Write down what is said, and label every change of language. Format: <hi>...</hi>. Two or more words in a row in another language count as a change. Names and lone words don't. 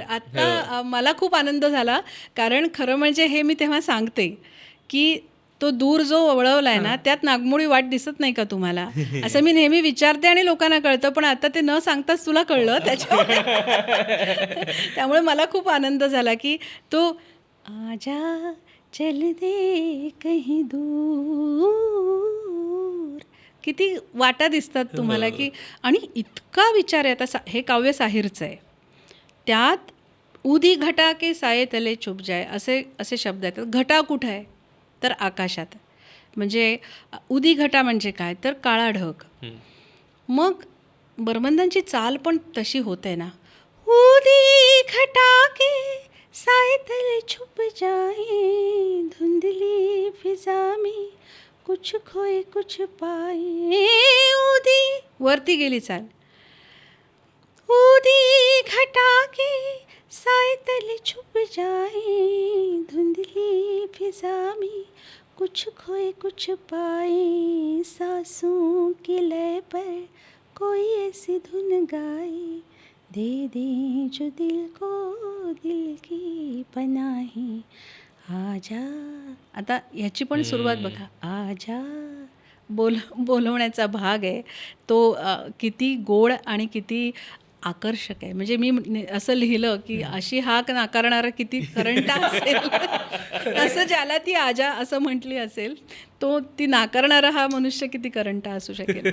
<mr>आता मला खूप आनंद झाला, कारण खरं म्हणजे हे मी तेव्हा सांगते की तो दूर जो वळवलाय ना, त्यात नागमोडी वाट दिसत नाही का तुम्हाला, असं मी नेहमी विचारते आणि लोकांना कळतं, पण आता ते न सांगताच तुला कळलं त्याच्यामुळे. त्यामुळे मला खूप आनंद झाला की तो</mr> <hi>आजा चल दे कहीं दूर,</hi> <mr>किती वाटा दिसतात तुम्हाला की. आणि इतका विचार आहे. आता हे काव्य साहिरचं आहे, त्यात</mr> <hi>उदी घटा के साये तले छुप जाय</hi> <mr>असे शब्द आहेत. घटा कुठं आहे तर आकाशात. म्हणजे उदी घटा म्हणजे काय तर काळा ढग. मग बर्मंदांची चाल पण तशी होते ना.</mr> <hi>उदी घटा के साये तले छुप जाए, धुंधली फिजा में कुछ खोए कुछ पाए.</hi> <mr>उदी वरती गेली चाल.</mr> <hi>उदी घटा के साए तले छुप जाए, धुंधली फिजा में कुछ खोए कुछ पाए. सांसों की लय पर कोई ऐसी धुन गाए, दे दे जो दिल को दिल की पनाही. आजा.</hi> <mr>आता ह्याची पण सुरुवात बघा. आजा बोलवण्याचा भाग आहे तो. किती गोड आणि किती आकर्षक आहे. म्हणजे मी असं लिहिलं की अशी हाक नाकारणारा किती करंटा असेल. असं ज्याला ती आजा असं म्हटली असेल, तो ती नाकारणारा हा मनुष्य किती करंटा असू शकेल.</mr>